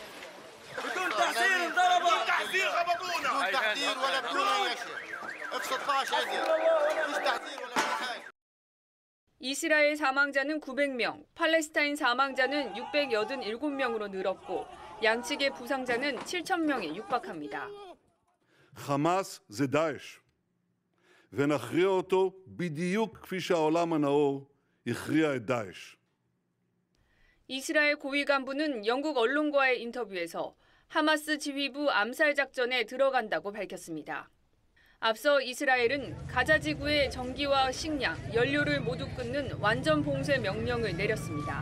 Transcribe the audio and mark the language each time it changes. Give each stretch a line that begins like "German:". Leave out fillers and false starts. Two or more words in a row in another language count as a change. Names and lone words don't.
Korean: 이스라엘 사망자는 900명, 팔레스타인 사망자는 687명으로 늘었고 양측의 부상자는 7,000명에 육박합니다.
Hebrew: חמאס זה דאעש. ונכריע אותו בדיוק כפי שהעולם הנאור הכריע את דאעש.
Korean: 이스라엘 고위 간부는 영국 언론과의 인터뷰에서 하마스 지휘부 암살 작전에 들어간다고 밝혔습니다. 앞서 이스라엘은 가자 지구의 전기와 식량, 연료를 모두 끊는 완전 봉쇄 명령을 내렸습니다.